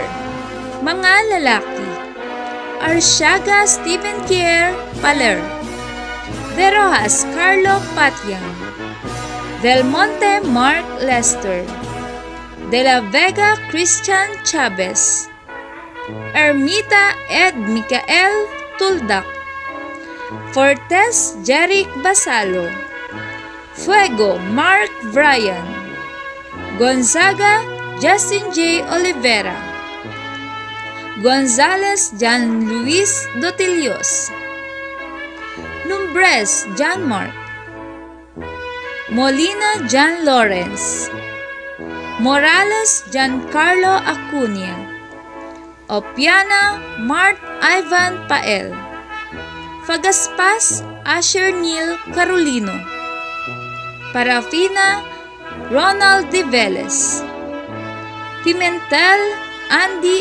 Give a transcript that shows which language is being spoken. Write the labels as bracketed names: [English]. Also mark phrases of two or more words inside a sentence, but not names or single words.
[Filipino] Mga lalaki: Arsiaga Stephen Kier Paler, De Rojas Carlo Patian, Del Monte Mark Lester, De la Vega Christian Chavez, Ermita Ed Micael Tuldak, Fortes Jeric Basalo, Fuego Mark Brian, Gonzaga Justin J. Olivera, Gonzales Jan Luis Dotilios, Lumbres John Mark, Molina John Lawrence, Morales Giancarlo Acuña, Opiana Mart Ivan Pael, Fagaspas Asher Neil Carolino, Parafina Ronald De Velez, Pimentel Andy